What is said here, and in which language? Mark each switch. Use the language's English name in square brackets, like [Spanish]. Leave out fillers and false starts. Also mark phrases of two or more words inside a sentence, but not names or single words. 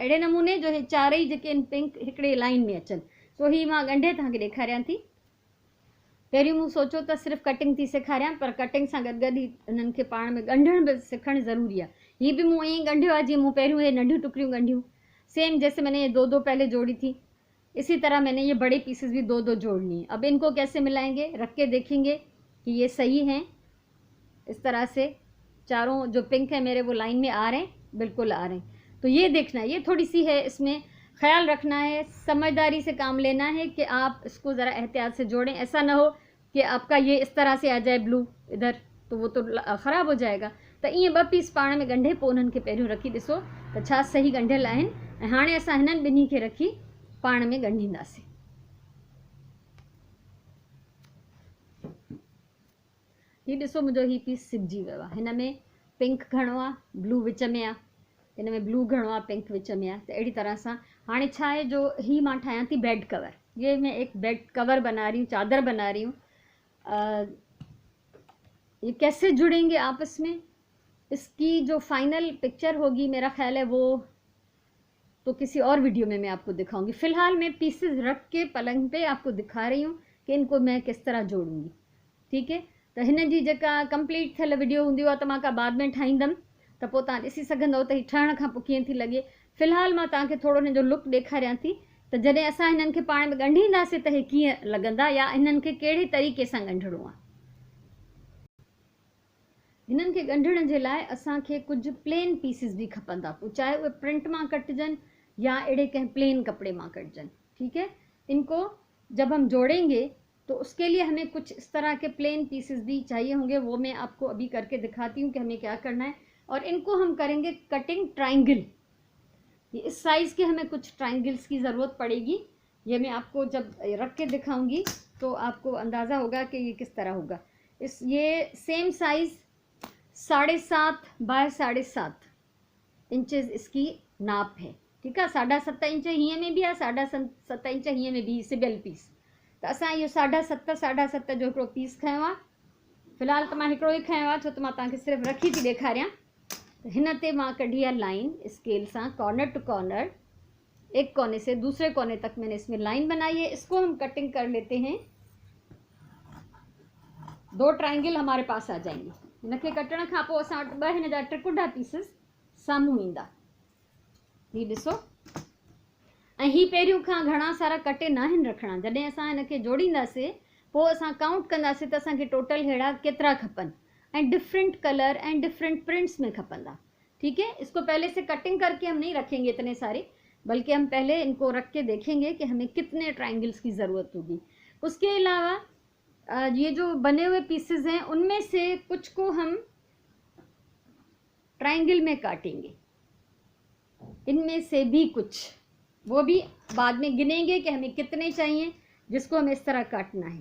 [Sindhi] अहिड़े नमूने जो हे चारई जेके आहिनि पिंक हिकिड़े लाइन में अचनि। सो ही मां ॻंढे तव्हांखे ॾेखारियां थी। पहिरियों मूं सोचियो त सिर्फ़ु कटिंग थी सेखारियां, पर कटिंग सां गॾु गॾु हिननि खे पाण में ॻंढण बि सिखणु ज़रूरी आहे। हीअ बि मूं ईअं ॻंढियो आहे जीअं मूं पहिरियों हे नंढियूं टुकड़ियूं ॻंढियूं, [Hindi] सेम जैसे मैंने ये 2 पहले जोड़ी थी। इसी तरह मैंने ये बड़े पीसेस भी 2-2 जोड़नी है। अब इनको कैसे मिलाएंगे, रख के देखेंगे कि ये सही हैं। इस तरह से चारों जो पिंक है मेरे वो लाइन में आ रहे हैं, बिल्कुल आ रहे हैं। तो ये देखना है, ये थोड़ी सी है, इसमें ख्याल रखना है, समझदारी से काम लेना है कि आप इसको ज़रा एहतियात से जोड़ें। ऐसा ना हो कि आपका ये इस तरह से आ जाए ब्लू इधर, तो वो तो ख़राब हो जाएगा। [Sindhi] तो ईअं 2 पीस पाण में ॻंढे पोइ उन्हनि खे पहिरियों रखी ॾिसो त छा सही ॻंढियल आहिनि, ऐं हाणे असां हिननि ॿिन्ही खे रखी पाण में ॻंढींदासीं। हीउ ॾिसो मुंहिंजो हीउ पीस सिबजी वियो आहे। हिन में पिंक घणो आहे, ब्लू विच में आहे, हिन में ब्लू घणो आहे, पिंक विच में आहे। त अहिड़ी तरह सां हाणे छा आहे, जो ही मां ठाहियां थी बेड कवर, [Hindi] ये मैं एक बेड कवर बना रही हूँ, चादर बना रही हूँ। ये कैसे जुड़ेंगे आपस में, इसकी जो [English] final picture [Hindi] होगी मेरा ख्याल है वो तो किसी और वीडियो में मैं आपको दिखाऊंगी। फ़िलहाल मैं पीसेस रख के पलंग पे आपको दिखा रही हूँ कि इनको मैं किस तरह जोड़ूंगी। ठीक है, [Sindhi] तो हिन जी जेका कंप्लीट थियल वीडियो हूंदी आहे त मां का बाद में ठाहींदमि, त पोइ तव्हां ॾिसी सघंदव त हीअ ठहण खां पोइ कीअं थी लॻे। फ़िलहाल मां तव्हांखे थोरो हिन जो लुक ॾेखारियां थी त जॾहिं असां हिननि खे पाण में ॻंढींदासीं त हे कीअं लॻंदा, या हिननि खे कहिड़े तरीक़े सां ॻंढिणो आहे। हिननि खे ॻंढण जे लाइ असांखे कुझु [English] plain pieces [Sindhi] भी खपंदा, पोइ चाहे उहे प्रिंट मां कटजनि या अहिड़े कंहिं प्लेन कपड़े मां कटजनि। [Hindi] ठीक है, इनको जब हम जोड़ेंगे तो उसके लिए हमें कुछ इस तरह के [English] plain pieces [Hindi] भी चाहिए होंगे, वो मैं आपको अभी करके दिखाती हूँ कि हमें क्या करना है। और इनको हम करेंगे [English] cutting triangle, [Hindi] ये इस साइज़ के हमें कुछ ट्रायंगल्स की ज़रूरत पड़ेगी। ये मैं आपको जब रख के दिखाऊंगी तो आपको अंदाज़ा होगा कि ये किस तरह होगा। ये [English] same size [Hindi] 7.5 बाय 7.5 इंचेस इसकी नाप है। ठीक है, [Sindhi] 7.5 इंच हीअं में भी आहे, 7.5 इंच हीअं में भी सिबियल पीस। त असां इहो 7.5 जो हिकिड़ो पीस खयो आहे। फ़िलहाल त मां हिकिड़ो ई खयो आहे, छो त मां तव्हांखे सिर्फ़ु रखी थी ॾेखारियां। [Hindi] तो [Sindhi] हिन ते मां कढी [Hindi] है लाइन स्केल से [English] corner to corner, [Hindi] एक कोने से दूसरे कोने तक मैंने इसमें लाइन बनाई है। इसको हम कटिंग कर लेते हैं, 2 ट्रायंगल हमारे पास आ जाएंगे। [Sindhi] इनके कटण खां पोइ असां वटि 2 हिन जा त्रिकुटा पीसिस साम्हूं ईंदा। ही ॾिसो, ऐं ही पहिरियों खां घणा सारा कटे न आहिनि रखणा। जॾहिं असां हिनखे जोड़ींदासीं पोइ असां काउंट कंदासीं त असांखे टोटल अहिड़ा केतिरा खपनि, [English] and different colour and different prints [Sindhi] में खपंदा। [Hindi] ठीक है, इसको पहले से कटिंग करके हम नहीं रखेंगे इतने सारे, बल्कि हम पहले इनको रख के देखेंगे कि हमें कितने ट्रायंगल्स की ज़रूरत होगी। उसके अलावा ये जो बने हुए पीसेस हैं उनमें से कुछ को हम ट्रायंगल में काटेंगे, इनमें से भी कुछ वो भी बाद में गिनेंगे कि हमें कितने चाहिए, जिसको हमें इस तरह काटना है।